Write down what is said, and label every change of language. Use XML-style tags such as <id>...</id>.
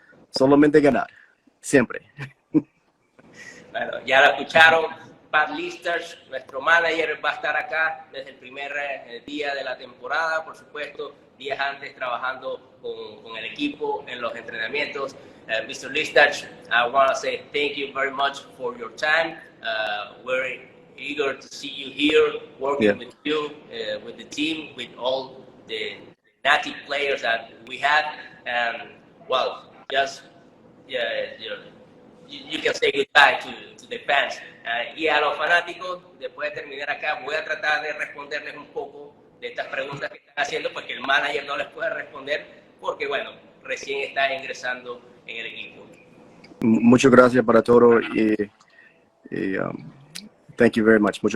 <es>Solamente ganar, siempre. Bueno, ya lo escucharon. Pat Listach, nuestro manager, va a estar acá desde el primer día de la temporada, por supuesto, días antes trabajando con el equipo en los entrenamientos.</es> <en>Mr. Listach, I want to say thank you very much for your time. We're eager to see you here, working with you, with the team, with all the native players that we have. And, well, just, you can say goodbye to the fans.</en> <es>Y a los fanáticos, después de terminar acá, voy a tratar de responderles un poco de estas preguntas que están haciendo, porque el manager no les puede responder, porque, bueno, recién está ingresando en el equipo. Muchas gracias para todo y</es> <en>thank you very much.</en>